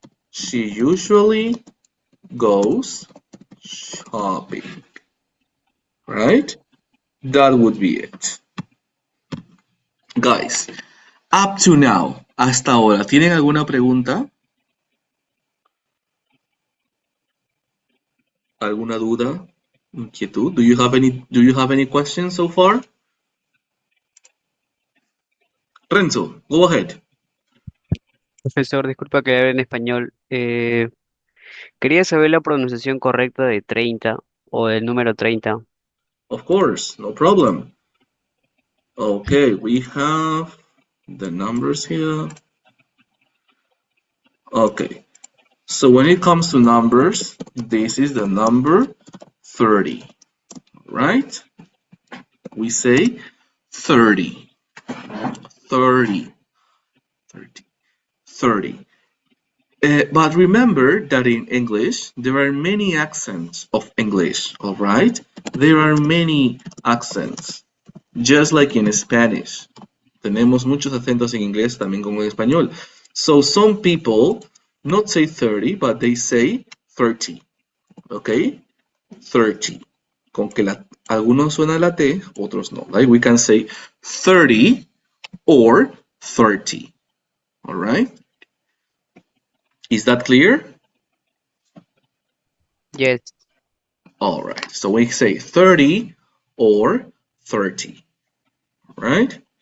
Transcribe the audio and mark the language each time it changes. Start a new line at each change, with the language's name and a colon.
English: She usually goes shopping, right? That would be it. Guys, up to now,
Spanish: hasta ahora, ¿tienen alguna pregunta? ¿Alguna duda? ¿Inquietud?
English: Do you have any questions so far? Renzo, go ahead.
Spanish: Profesor, disculpa que hable en español. Quería saber la pronunciación correcta de 30 o del número 30.
English: Of course, no problem. Okay, we have the numbers here. Okay, so when it comes to numbers, this is the number 30, right? We say 30, 30, 30, 30. But remember that in English, there are many accents of English, all right? There are many accents, just like in Spanish.
Spanish: Tenemos muchos acentos en inglés también como en español.
English: So some people not say 30, but they say 30, okay? 30.
Spanish: Con que algunos suena la T, otros no.
English: Like we can say 30 or 30, all right? Is that clear? Yes. All right, so we say 30 or 30, right?